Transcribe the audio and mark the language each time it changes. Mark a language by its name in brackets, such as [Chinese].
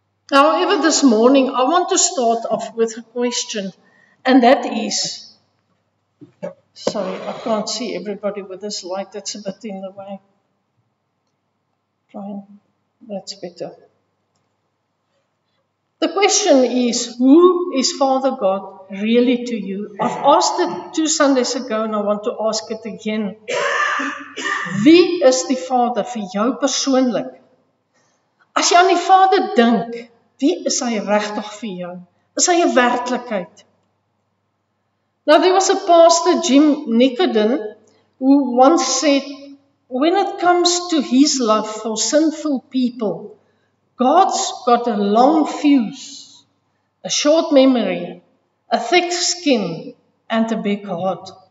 [English] However, this morning, I want to start off with a question, and that is, sorry, I can't see everybody with this light, that's a bit in the way. Fine, that's better. The question is, who is Father God really to you? I've asked it 2 Sundays ago, and I want to ask it again. [Afrikaans] Wie is die Vader vir jou persoonlik? As jy aan die Vader dink, wie is hy regtig vir jou? Is hy 'n werklikheid? [English] Now, there was a pastor, Jim Nicodem, who once said, when it comes to his love for sinful people, God's got a long fuse, a short memory, a thick skin, and a big heart.